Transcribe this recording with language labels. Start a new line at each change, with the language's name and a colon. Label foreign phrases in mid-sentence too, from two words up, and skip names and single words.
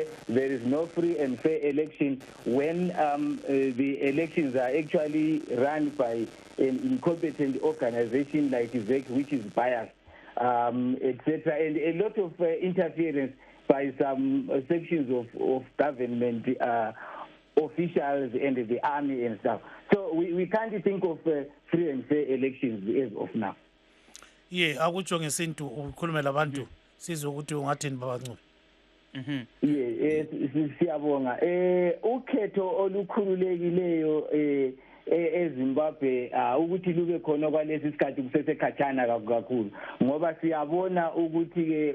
English: There is no free and fair election when the elections are actually run by an incompetent organization like ZEC, which is biased, etc. And a lot of interference by some sections of government officials and the army and stuff. So we can't think of free and fair elections as of now.
North Ndebele: akutsho ngesintu ukhulume labantu sizwe ukuthi ungathini baba Ncube. Siyabonga. Ukhetho olukhululekileyo eZimbabwe ukuthi lube khona kwalesi sikhathi kusesekhatshana kakhulu ngoba siyabona ukuthi ke